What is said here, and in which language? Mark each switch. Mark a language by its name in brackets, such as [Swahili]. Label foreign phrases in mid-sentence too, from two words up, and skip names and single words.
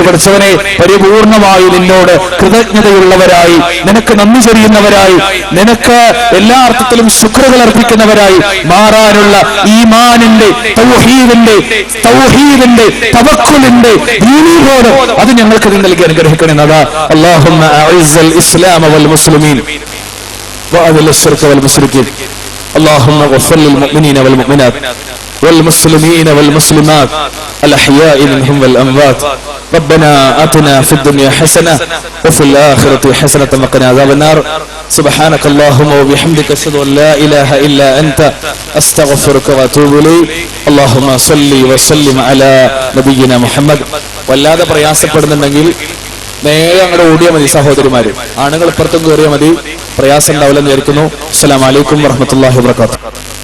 [Malayalam] പഠിച്ചവനെ, പരിപൂർണമായി നിന്നോട് കൃതജ്ഞതയുള്ളവരായി, നിനക്ക് നന്ദി ചൊരിയുന്നവരായി, നിനക്ക് എല്ലാ അർത്ഥത്തിലും ശുക്റുകൾ അർപ്പിക്കുന്നവരായി മാറാനുള്ള ഈമാനിന്റെ, തൗഹീദിന്റെ, തവക്കുലിന്റെ ദീനീബോധം അത് ഞങ്ങൾക്ക് നീ നൽകി അനുഗ്രഹിക്കണമെന്നതാ. [Arabic] اللهم أعز الإسلام والمسلمين وأذل الشرك والمشركين اللهم اغفر للمؤمنين والمؤمنات والمسلمين والمسلمات الأحياء منهم والأموات. ربنا آتنا في الدنيا حسنة وفي الآخرة حسنة وقنا عذاب النار. سبحانك اللهم وبحمدك أشهد أن لا إله إلا أنت أستغفرك وأتوب إليك. اللهم صل وسلم على نبينا محمد. [Malayalam] വല്ലാതെ പ്രയാസപ്പെടുന്നുണ്ടെങ്കിൽ നേരെ അങ്ങോട്ട് ഓടിയാൽ മതി സഹോദരിമാര്. ആണുങ്ങൾ ഇപ്പുറത്തും കയറിയാൽ മതി, പ്രയാസം ഉണ്ടാവില്ലെന്ന് വിചാരിക്കുന്നു. [Arabic] السلام عليكم ورحمة الله وبركاته.